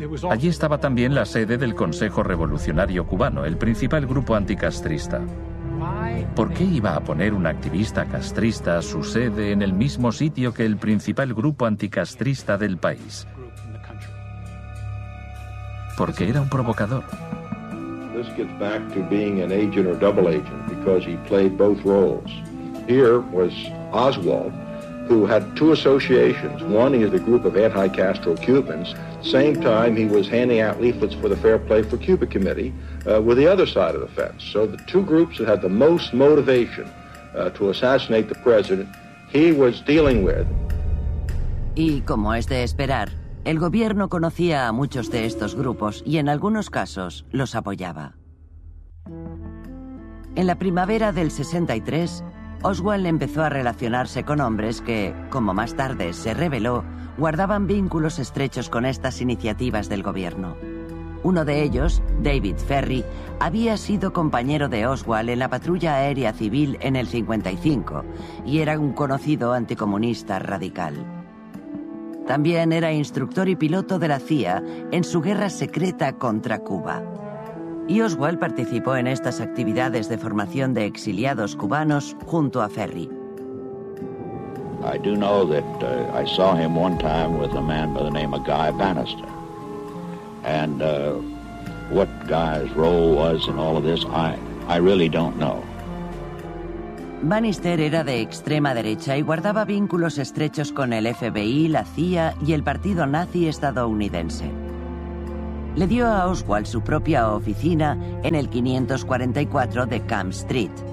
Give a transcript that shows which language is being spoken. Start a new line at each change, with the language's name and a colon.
Spanish: Allí estaba también la sede del Consejo Revolucionario Cubano, el principal grupo anticastrista. ¿Por qué iba a poner un activista castrista su sede en el mismo sitio que el principal grupo anticastrista del país? Porque era un provocador.
English: This gets back to being an agent or double agent, because he played both roles. Here was Oswald, who had two associations. One, he is a group of anti-Castro Cubans. Same time, he was handing out leaflets for the Fair Play for Cuba Committee with the other side of the fence. So the two groups that had the most motivation to assassinate the president, he was dealing with.
Spanish: Y como es de esperar, el gobierno conocía a muchos de estos grupos y en algunos casos los apoyaba. En la primavera del 63, Oswald empezó a relacionarse con hombres que, como más tarde se reveló, guardaban vínculos estrechos con estas iniciativas del gobierno. Uno de ellos, David Ferry, había sido compañero de Oswald en la patrulla aérea civil en el 55 y era un conocido anticomunista radical. También era instructor y piloto de la CIA en su guerra secreta contra Cuba. Y Oswald participó en estas actividades de formación de exiliados cubanos junto a Ferry.
English: I do know that I saw him one time with a man by the name of Guy Bannister. And what Guy's role was in all of this, I really don't know.
Spanish: Bannister era de extrema derecha y guardaba vínculos estrechos con el FBI, la CIA y el partido nazi estadounidense. Le dio a Oswald su propia oficina en el 544 de Camp Street.